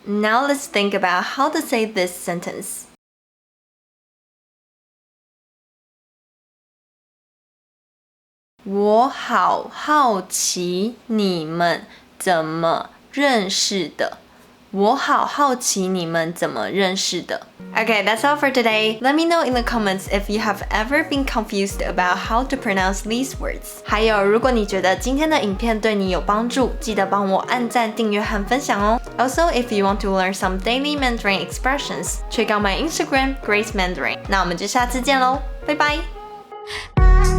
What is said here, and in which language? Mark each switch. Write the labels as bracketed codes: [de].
[en] Now let's think about how to say this sentence. [zh] 我好好奇你们怎么认识的。我好好奇你们怎么认识的。 [en] Okay, that's all for today. Let me know in the comments if you have ever been confused about how to pronounce these words. [zh] 还有，如果你觉得今天的影片对你有帮助，记得帮我按赞、订阅和分享哦。 [en] Also, if you want to learn some daily Mandarin expressions, check out my Instagram, Grace Mandarin. [zh] 那我们就下次见喽，拜拜。